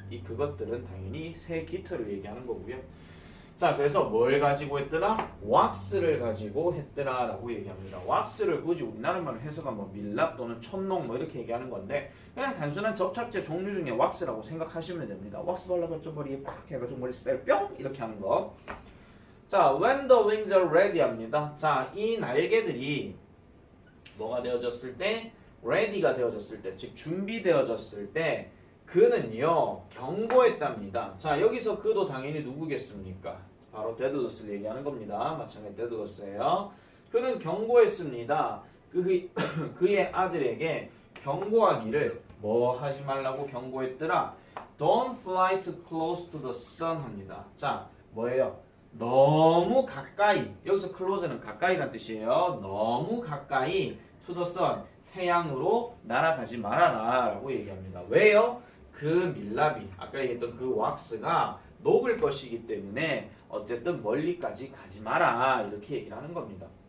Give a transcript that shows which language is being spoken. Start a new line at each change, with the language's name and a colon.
Korean: 이 그것들은 당연히 새 깃털을 얘기하는 거고요. 자, 그래서 뭘 가지고 했더라? 왁스를 가지고 했더라 라고 얘기합니다. 왁스를 굳이 우리나라 말로 해석하면 뭐 밀랍 또는 촛농 뭐 이렇게 얘기하는 건데 그냥 단순한 접착제 종류 중에 왁스라고 생각하시면 됩니다. 왁스 발라봤자 머리에 팍 해가지고 머리 스타일 뿅 이렇게 하는 거.
English: 자, when the wings are ready 합니다.
Korean: 자, 이 날개들이 뭐가 되어졌을 때? ready가 되어졌을 때, 즉 준비되어졌을 때 그는요 경고했답니다. 자, 여기서 그도 당연히 누구겠습니까? 바로 데들러스를 얘기하는 겁니다. 마찬가지 데들러스예요. 그는 경고했습니다. 그의 아들에게 경고하기를 뭐 하지 말라고 경고했더라?
English: Don't fly too close to the sun 합니다.
Korean: 자, 뭐예요? 너무 가까이, 여기서 close는 가까이란 뜻이에요. 너무 가까이
English: to the sun,
Korean: 태양으로 날아가지 말아라 라고 얘기합니다. 왜요? 그 밀랍이 아까 얘기했던 그 왁스가 녹을 것이기 때문에 어쨌든 멀리까지 가지 마라 이렇게 얘기를 하는 겁니다.